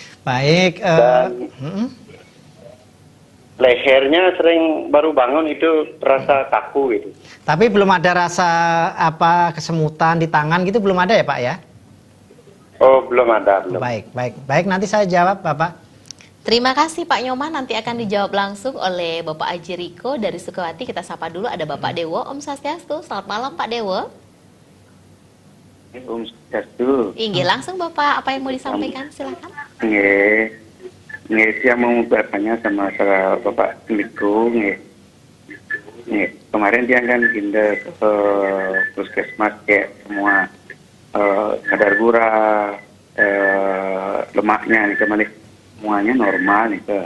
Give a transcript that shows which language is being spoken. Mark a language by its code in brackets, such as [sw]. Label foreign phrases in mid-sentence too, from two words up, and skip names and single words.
[id] Lehernya sering baru bangun itu terasa kaku gitu. Tapi belum ada rasa kesemutan di tangan gitu, belum ada ya Pak ya? Oh belum ada. Belum. Baik, nanti saya jawab Bapak. Terima kasih Pak Nyoman, nanti akan dijawab langsung oleh Bapak Haji Riko dari Sukawati. Kita sapa dulu, ada Bapak Dewo. [sa] ॐ स्वस्त्यस्तु, [id] selamat malam Pak Dewo. [sa] ॐ स्वस्त्यस्तु. [id] Inggih, langsung Bapak, apa yang mau disampaikan? Silakan. Saya mau bertanya sama Bapak Riko. Kemarin dia kan pindah ke puskesmas kayak semua kadar gula, lemaknya nih kemarin semuanya normal nih ke.